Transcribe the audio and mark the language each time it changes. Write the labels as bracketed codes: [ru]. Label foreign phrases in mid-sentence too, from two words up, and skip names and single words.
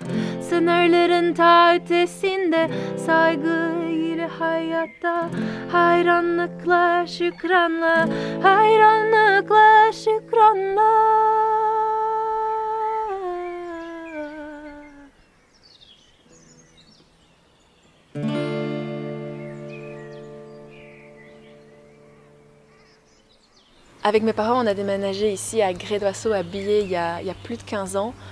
[tr] Sınırların ta ötesinde saygı ile hayata, hayranlıkla şükranla, hayranlıkla şükranla. [fr] Avec mes parents, on a déménagé ici à Gré-d'Oisseau, à Bié, il y a plus de 15 ans.